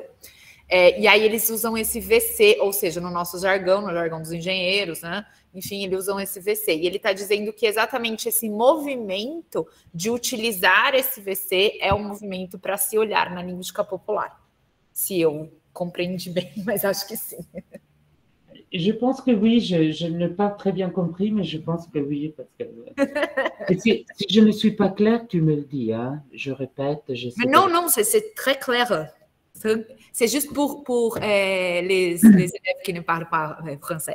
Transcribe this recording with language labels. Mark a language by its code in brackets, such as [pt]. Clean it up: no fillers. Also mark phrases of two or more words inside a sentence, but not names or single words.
[pt] E aí eles usam esse VC, ou seja, no nosso jargão, no jargão dos engenheiros, né? Enfim, eles usam esse VC. E ele está dizendo que exatamente esse movimento de utilizar esse VC é um movimento para se olhar na linguística popular. Se eu compreendi bem, mas acho que sim. [fr] Je pense que oui, je n'ai pas très bien compris, mais je pense que oui. Parce que... si je ne suis pas claire, tu me le dis, hein? Je répète. Mais non, c'est très clair. C'est juste pour les élèves qui ne parlent pas français.